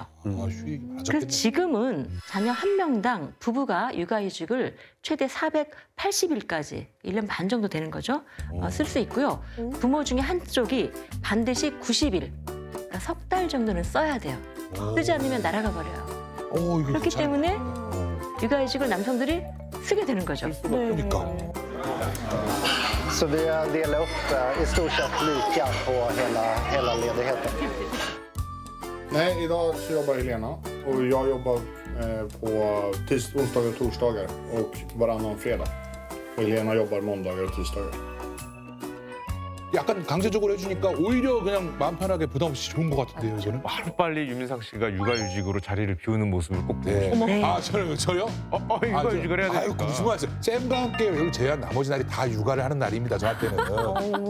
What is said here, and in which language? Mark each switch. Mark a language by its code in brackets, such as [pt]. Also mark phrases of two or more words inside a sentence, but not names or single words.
[ko] 그래서 지금은 자녀 한 명당 부부가 육아휴직을 최대 480일까지 1년 반 정도 되는 거죠. 쓸 수 있고요. 부모 중에 한쪽이 반드시 90일, 그러니까 석 달 정도는 써야 돼요. 쓰지 않으면 날아가 버려요. 그렇기 때문에 육아휴직을 남성들이 쓰게 되는 거죠. 그러니까. [sv] Så vi delar upp i stort sett lika på hela ledigheten. Nej, idag så jobbar Helena och jag jobbar på onsdagar och torsdagar och varannan fredag. Och Helena jobbar måndagar och tisdagar. [ko] 약간 강제적으로 해주니까 오히려 그냥 마음 편하게 부담 없이 좋은 것 같은데요, 이거는? 하루빨리 유민상 씨가 육아휴직으로 자리를 비우는 모습을 꼭 보고 네. 싶어요. 아, 저요? 육아휴직을 해야 되니까. 아유, 궁금하세요. 쌤과 함께 여기 제한 나머지 날이 다 육아를 하는 날입니다, 저한테는.